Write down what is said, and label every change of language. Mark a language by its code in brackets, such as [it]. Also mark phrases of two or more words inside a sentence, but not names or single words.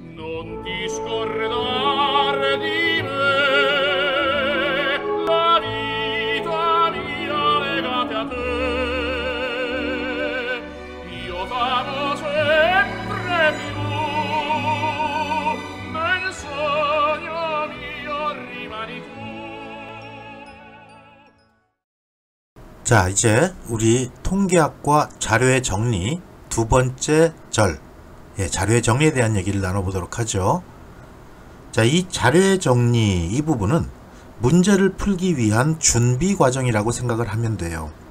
[it] Non ti scordar di me, la vita mia legata a te. Io t'amo sempre più, nel sogno mio rimani tu. [ko] 자, 이제 우리 통계학과 자료의 정리 두 번째 절, 자료의 정리에 대한 얘기를 나눠보도록 하죠. 자, 이 자료의 정리 이 부분은 문제를 풀기 위한 준비 과정이라고 생각을 하면 돼요.